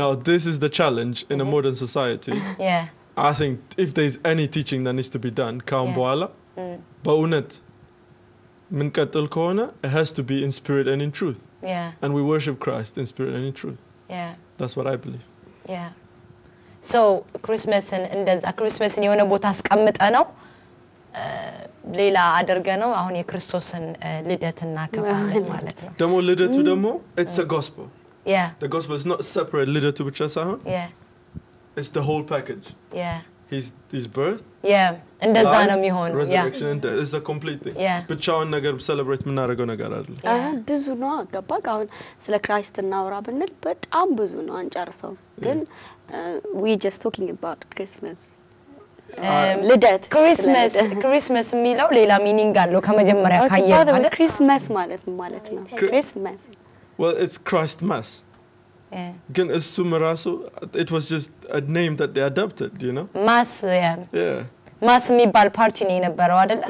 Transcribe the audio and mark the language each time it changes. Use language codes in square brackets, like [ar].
[en] Now this is the challenge in a modern society Yeah. I think if there's any teaching that needs to be done [am] ካሁን በኋላ በእውነት ምንቀጥል ከሆነ [en] it has to be in spirit and in truth and we worship Christ in spirit and in truth that's what I believe [am] so Christmasን እንደዛ Christmasን የሆነ ቦታ አስቀምጠ ነው ሌላ አድርገ ነው አሁን የክርስቶስን ልደትና ከባለ ማለት ነው ደሞ ልደቱ ደሞ [en] it's a gospel Yeah. The gospel is not separate [am] ልደቱ ብቻ ሳይሆን [en] Yeah. it's the whole package. Yeah. His birth, [am] Yeah. እንደዛ [en] life, [am] ነው የሚሆነው። Yeah. [en] resurrection and death is the complete thing. Yeah. [am] ብቻውን ነገር celebrate የምናደርገው ነገር አይደለም። ብዙ ነው አገባክ። አሁን ስለ ክራይስት እናውራ ብንል በጣም ብዙ ነው አንጨርሰው። ግን [en] we just talking about Christmas. [am] ልደት ክሪስመስ የሚለው ሌላ ሚኒንግ አለው ከመጀመሪያ ካየን ማለት ክሪስመስ ማለት ነው። ክሪስመስ [en] Well, it's Christ Mass. Yeah. [am] ግን እሱም ራሱ [en] it was just a name that they adopted, you know? [am] ማስ [en] Yeah. [am] ማስ የሚባል ፓርቲ ነው የነበረው አይደለ?